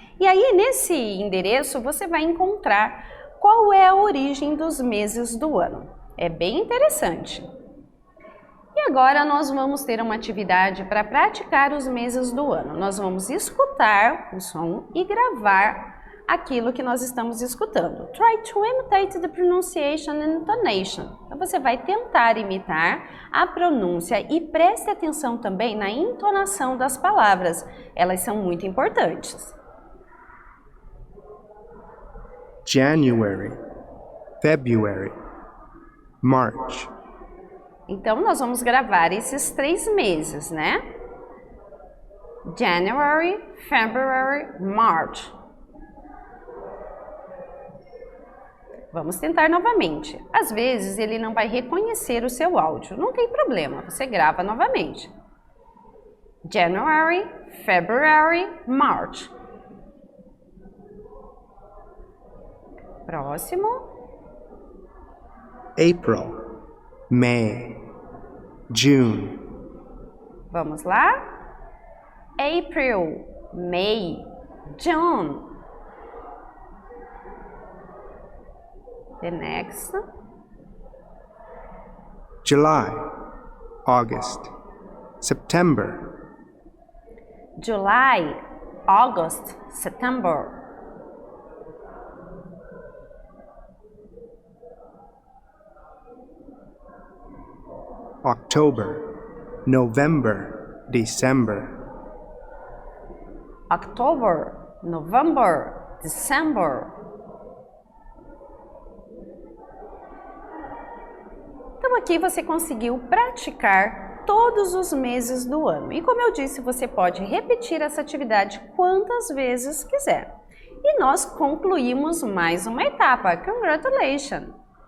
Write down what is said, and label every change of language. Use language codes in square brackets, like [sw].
[pt] E aí nesse endereço você vai encontrar qual é a origem dos meses do ano. É bem interessante. E agora nós vamos ter uma atividade para praticar os meses do ano. Nós vamos escutar o som e gravar aquilo que nós estamos escutando. [en] Try to imitate the pronunciation and intonation. [pt] Então você vai tentar imitar a pronúncia e preste atenção também na entonação das palavras. Elas são muito importantes. [en] January, February, March. [pt] Então nós vamos gravar esses 3 meses, né? [en] January, February, March. [pt] Vamos tentar novamente. Às vezes ele não vai reconhecer o seu áudio. Não tem problema, você grava novamente. [en] January, February, March. [pt] Próximo. [en] April, May, June. [pt] Vamos lá? [en] April, May, June. The next. July, August, September. July, August, September. October, November, December. October, November, December. [pt] Então aqui você conseguiu praticar todos os meses do ano. E como eu disse, você pode repetir essa atividade quantas vezes quiser. E nós concluímos mais uma etapa. Congratulations!